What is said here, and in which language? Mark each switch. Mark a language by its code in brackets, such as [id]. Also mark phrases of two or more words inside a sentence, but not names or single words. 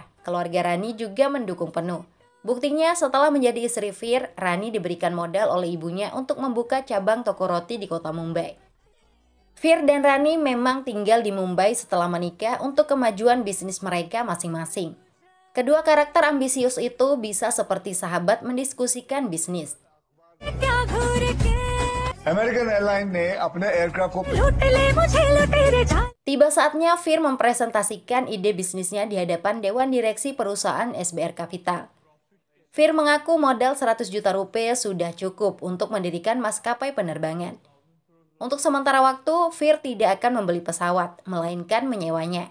[id] Keluarga Rani juga mendukung penuh. Buktinya setelah menjadi istri Fir, Rani diberikan modal oleh ibunya untuk membuka cabang toko roti di kota Mumbai. Fir dan Rani memang tinggal di Mumbai setelah menikah untuk kemajuan bisnis mereka masing-masing. Kedua karakter ambisius itu bisa seperti sahabat mendiskusikan bisnis. [hi] American Airlines ने अपने एयरक्राफ्ट को [id] Tiba saatnya Fir mempresentasikan ide bisnisnya di hadapan Dewan Direksi Perusahaan SBR Capital. Fir mengaku modal 100 juta rupiah sudah cukup untuk mendirikan maskapai penerbangan. Untuk sementara waktu, Fir tidak akan membeli pesawat, melainkan menyewanya.